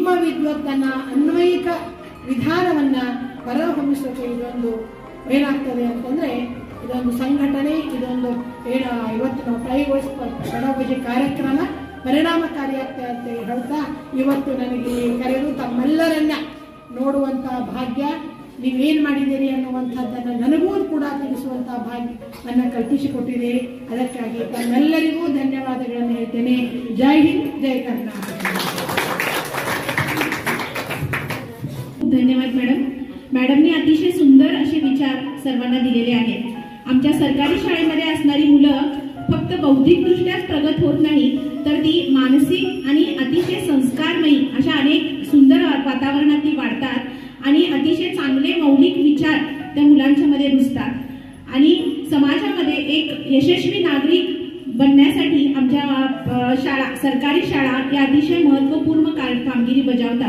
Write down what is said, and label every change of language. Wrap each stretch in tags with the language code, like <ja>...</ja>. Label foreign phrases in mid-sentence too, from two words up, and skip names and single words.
<kn>ವಿದ್ವತ್ತನ್ನು ಅನ್ವಯಿಕ ವಿಧಾನವನ್ನು ಹೊರಹೊಮ್ಮಿಸೋಕೆ ಇದೊಂದು ಏನಾಗ್ತದೆ ಅಂತಂದರೆ, ಇದೊಂದು ಸಂಘಟನೆ, ಇದೊಂದು ಇವತ್ತು ನಾವು ಪೆಡಾಗೋಜಿ ಕಾರ್ಯಕ್ರಮ ಪರಿಣಾಮಕಾರಿಯಾಗ್ತದೆ ಅಂತ ಹೇಳ್ತಾ, ಇವತ್ತು ನನಗೆ ಕರೆದು ತಮ್ಮೆಲ್ಲರನ್ನ ನೋಡುವಂತಹ ಭಾಗ್ಯ ನೀವೇನು ಮಾಡಿದ್ದೀರಿ ಅನ್ನುವಂಥದ್ದನ್ನು ನನಗೂ ಕೂಡ ತಿಳಿಸುವಂಥ ಭಾಗ್ಯವನ್ನು ಕಲ್ಪಿಸಿಕೊಟ್ಟಿದೆ. ಅದಕ್ಕಾಗಿ ತಮ್ಮೆಲ್ಲರಿಗೂ ಧನ್ಯವಾದಗಳನ್ನು ಹೇಳ್ತೇನೆ.</kn> <mr>जय हिंद, जय कर्नाटक. धन्यवाद मॅडम. मॅडमने अतिशय सुंदर असे विचार सर्वांना दिलेले आहेत. आमच्या सरकारी शाळेमध्ये असणारी मुलं फक्त बौद्धिकदृष्ट्याच प्रगत होत नाही, तर ती मानसिक आणि अतिशय संस्कारमयी अशा अनेक सुंदर वातावरणात ती वाढतात आणि अतिशय चांगले मौलिक विचार त्या मुलांच्या मध्ये रुजतात आणि समाजामध्ये एक यशस्वी नागरिक बनण्यासाठी आमच्या शाळा, सरकारी शाळा या अतिशय महत्त्वपूर्ण कामगिरी बजावतात.</mr>